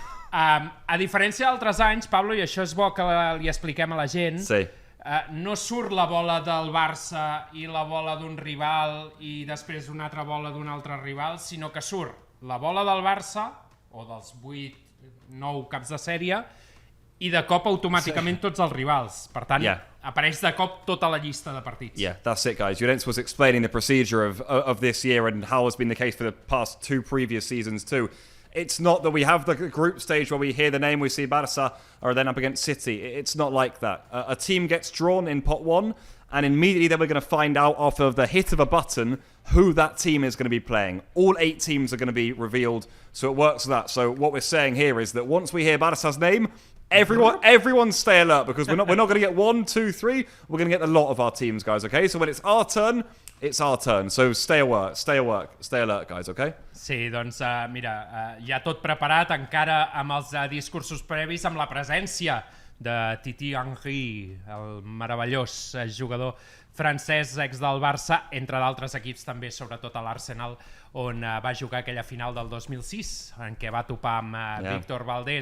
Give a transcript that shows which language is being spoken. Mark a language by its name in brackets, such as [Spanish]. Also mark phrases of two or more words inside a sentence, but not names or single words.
[Catalan] A diferència d'altres anys, Pablo, i això és bo que li expliquem a la gent, no surt la bola del Barça i la bola d'un rival i després una altra bola d'un altre rival, sinó que surt la bola del Barça, o dels 8-9 caps de sèrie, i de cop automàticament tots els rivals. Per tant, apareix de cop tota la llista de partits. [English] Yeah, that's it, guys. Llorenç was explaining the procedure of this year and how it's been the case for the past 2 previous seasons too. It's not that we have the group stage where we hear the name, we see Barça, or then up against City. It's not like that. A team gets drawn in pot 1, and immediately then we're going to find out off of the hit of a button who that team is going to be playing. All 8 teams are going to be revealed, so it works that. So what we're saying here is that once we hear Barça's name, everyone stay alert, because we're not going to get 1, 2, 3. We're going to get a lot of our teams, guys, okay? So when it's our turn, so stay alert, guys, okay? [Catalan] Sí, doncs mira, ja tot preparat, encara amb els discursos previs, amb la presència de Titi Henry, el meravellós jugador francès, ex del Barça, entre d'altres equips també, sobretot a l'Arsenal, on va jugar aquella final del 2006, en què va topar amb Víctor Valdés.